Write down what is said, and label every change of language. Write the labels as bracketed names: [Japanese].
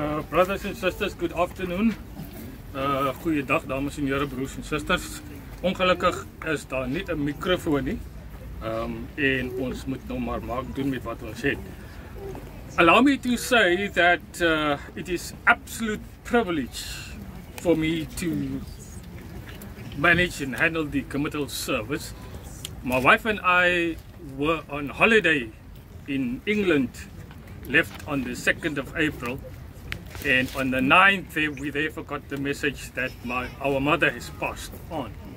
[English] Brothers and sisters, good afternoon. [Afrikaans] Goeiedag dames en here, broers en susters. Ongelukkig is daar nie 'n mikrofoon nie. En ons moet nou maar maak doen met wat ons het. [English] Allow me to say that it is absolute privilege for me to manage and handle the committal service. My wife and I were on holiday in England, left on the 2nd of April, and on the 9th we therefore got the message that our mother has passed on.